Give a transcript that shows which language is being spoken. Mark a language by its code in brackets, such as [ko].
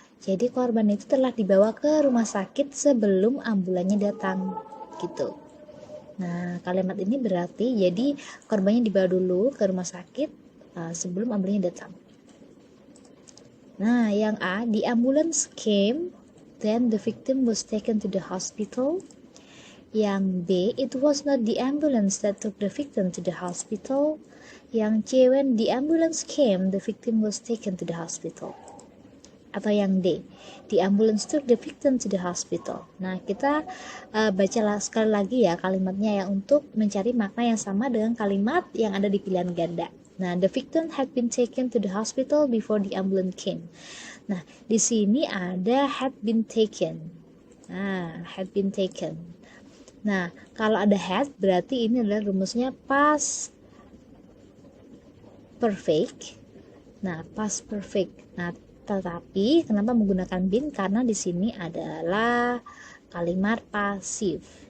[id] Jadi, korban itu telah dibawa ke rumah sakit sebelum ambulannya datang, gitu. Nah, kalimat ini berarti, jadi korbannya dibawa dulu ke rumah sakit sebelum ambulannya datang. Nah, yang A, [en] the ambulance came, then the victim was taken to the hospital. [id] Yang B, [en] it was not the ambulance that took the victim to the hospital. [id] Yang C, [en] when the ambulance came, the victim was taken to the hospital. [id] Atau yang D, [en] the ambulance took the victim to the hospital. [id] Nah, kita baca sekali lagi ya kalimatnya ya, untuk mencari makna yang sama dengan kalimat yang ada di pilihan ganda. Nah, [en] the victim had been taken to the hospital before the ambulance came. [id] Nah, di sini ada [en] had been taken. Nah, had been taken. [id] Nah, kalau ada had berarti ini adalah rumusnya past perfect. Nah, past perfect. Nah, tetapi kenapa menggunakan been? Karena di sini adalah kalimat pasif.